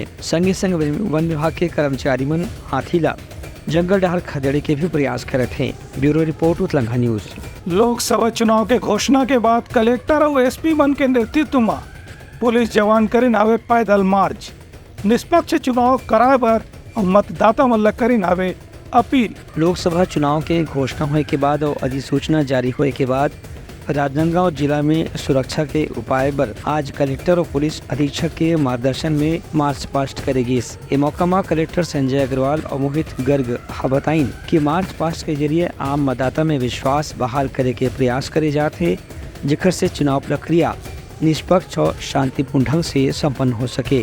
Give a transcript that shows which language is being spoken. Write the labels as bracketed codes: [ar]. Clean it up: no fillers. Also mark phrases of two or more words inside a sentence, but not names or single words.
[hne] संगे संग वन विभाग के कर्मचारी मन हाथी ला जंगल डहार खदेड़े के भी प्रयास करते हैं। [en] Bureau report Utlangha News. [hne] लोकसभा चुनाव के घोषणा के बाद कलेक्टर और एसपी मन के नेतृत्व में पुलिस जवान करीन आवे पैदल मार्च। निष्पक्ष चुनाव कराए बर और मतदाता मन करीन आवे अपील। लोकसभा चुनाव के घोषणा होने के बाद और अधिसूचना जारी होने के बाद राजनांदगांव जिला में सुरक्षा के उपाय पर आज कलेक्टर और पुलिस अधीक्षक के मार्गदर्शन में [en] march past [hne] करेगी। ये मौका में कलेक्टर संजय अग्रवाल और मोहित गर्ग बताइन कि [en] march past [hne] के जरिए आम मतदाता में विश्वास बहाल करे के प्रयास करे जाते, जिकर से चुनाव प्रक्रिया निष्पक्ष और शांतिपूर्ण ढंग से संपन्न हो सके।